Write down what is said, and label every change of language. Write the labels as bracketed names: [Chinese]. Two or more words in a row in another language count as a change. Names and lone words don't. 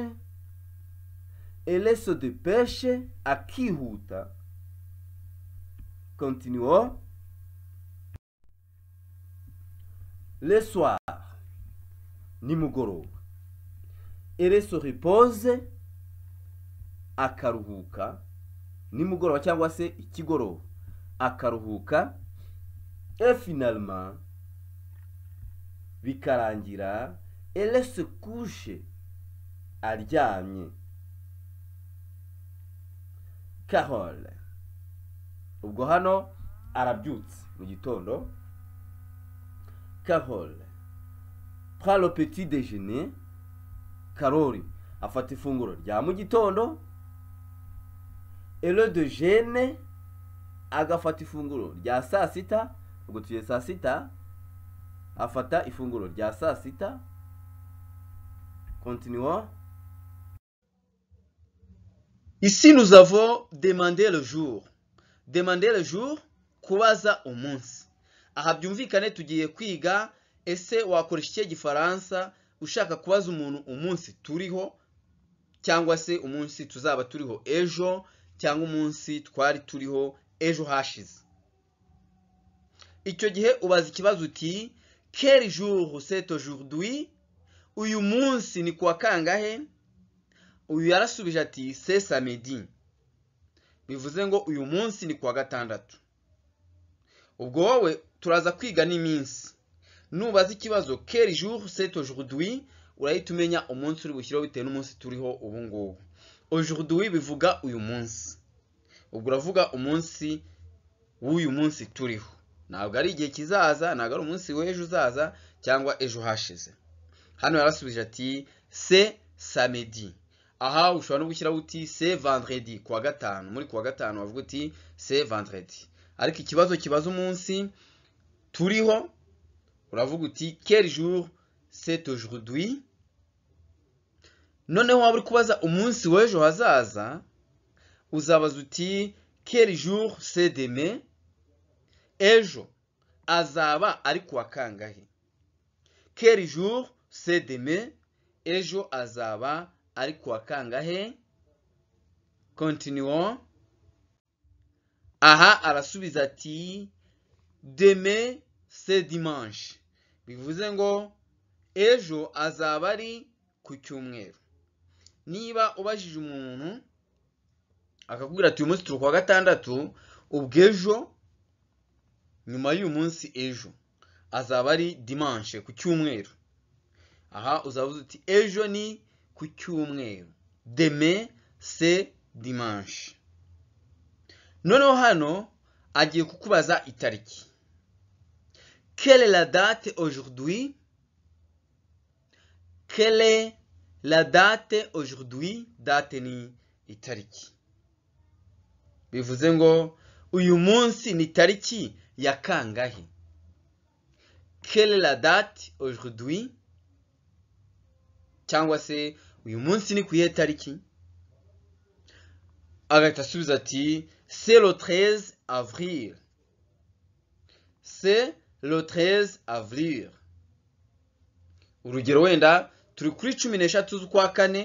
[French] Elle se dépêche akihuta. Continuons. Le soir, nimugoroba. Elle se repose akaruhuka. [Kinyarwanda] Nimugoroba cyangwa se ikigoroba akaruhuka. [French] Et finalement, bikarangira, elle se couche aryamye. Carole. [Kinyarwanda] Ubwo hano arabyutse mu gitondo. [French] Carole prend le petit déjeuner. [Kinyarwanda] Karoli afata ifunguro rya mu gitondo. [French] Et le déjeuner [Kinyarwanda] agafata ifunguro rya saa sita. Ubwo tugiye saa sita. Afata ifunguro rya saa sita. [French] Continuons. Ici nous avons demandé le jour. Demander le jour, [Kinyarwanda] kubaza umunsi. Aha byumvikane tugiye kwiga ese wakoresha iki gifaransa ushaka kubaza umuntu umunsi turiho cyangwa se umunsi tuzaba turiho ejo cyangwa umunsi twari turiho ejo hashize. Icyo gihe ubaza ikibazo uti [French] quel jour c'est aujourd'hui? [Kinyarwanda] Uyu munsi ni kwa kangahe? Uyu yarasubije ati [French] c'est samedi. [Kinyarwanda] Bivuze ngo uyu munsi ni kwa gatandatu. Ubwo wowe turaza kwiga n'iminsi. Nubaza ikibazo [French] quel jour c'est aujourd'hui, [Kinyarwanda] urahita umenya umunsi uri bushyiraho bitewe n'umunsi turiho ubu ngubu. Aujourd'hui bivuga uyu munsi. Ubwo uravuga umunsi w'uyu munsi turiho. Ntabwo ari igihe kizaza, ntabwo ari umunsi w'ejo uzaza cyangwa ejo hashize. Hano yarasubije ati [French] c'est samedi. [Kinyarwanda] Aha ushobora no gushyiraho uti [French] c'est vendredi, [Kinyarwanda] kuwa gatanu. Muri kuwa gatanu wavuga uti [French] c'est vendredi. [Kinyarwanda] Ariko ikibazo kibaza umunsi turiho uravuga uti [French] quel jour c'est aujourd'hui? [Kinyarwanda] Noneho waba uri kubaza umunsi w'ejo hazaza uzabaza uti [French] quel jour c'est demain? [Kinyarwanda] Ejo azaba ari kuwa kangahe? [French] Quel jour c'est demain? [Kinyarwanda] Ejo azaba ari kuwa kangahe? Continuons. Aha arasubiza ati [French] demain c'est dimanche. [Kinyarwanda] Bivuze ngo ejo azaba ari ku cyumweru. Niba ubajije umuntu akakubwira ati uyu munsi turi kuwa gatandatu, ubwejo nyuma y'uyu munsi ejo azaba ari dimanche, ku cyumweru. Aha uzavuze uti ejo ni ku cyumweru. [French] Demain c'est dimanche. [Kinyarwanda] Noneho hano agiye kukubaza itariki. [French] Quelle est la date aujourd'hui? Quelle est la date aujourd'hui? [Kinyarwanda] Date ni itariki. Bivuze ngo uyu munsi ni tariki ya kangahe? [French] Quelle est la date aujourd'hui? [Kinyarwanda] Cyangwa se uyu munsi ni kuye tariki? Agahita asubiza ati [French] c'est le 13 avril. C'est le 13 avril. [Kinyarwanda] Urugero wenda turi kuri 13 z'ukwa kane.